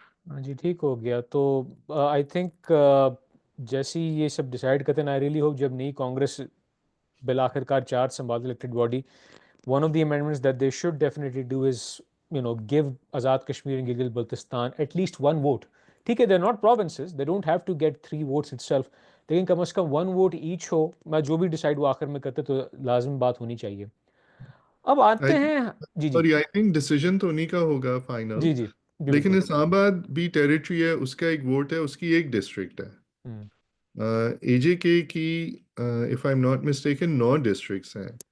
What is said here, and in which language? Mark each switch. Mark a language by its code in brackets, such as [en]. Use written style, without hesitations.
[ur] ہاں جی، ٹھیک ہو گیا. [en] تو I think [ur] جیسے ہی یہ سب ڈیسائیڈ کرتے ہیں، [en] I really hope [ur] جب نئی کانگریس بالآخر کار چارج سنبھال elected body, [en] one of the amendments that they should definitely do is give Azad Kashmir and Gilgit Baltistan at least one vote. [ur] ٹھیک ہے، [en] they're not provinces, they don't have to get 3 votes itself, [ur] لیکن کم از کم 1 vote H ہو. میں جو بھی decide وہ آخر میں کرتے تو لازم بات ہونی چاہیے. اب آتے ہیں. جی جی سوری، آئی تھنک ڈیسیجن تو انہیں کا ہوگا فائنل، جی جی جی لیکن بالکل. اسلام آباد بھی ٹیریٹری ہے، اس کا ایک ووٹ ہے، اس کی ایک ڈسٹرکٹ ہے. ہوں. اے جے کے کی [en] if I am not mistaken [ur] 9 districts ہیں.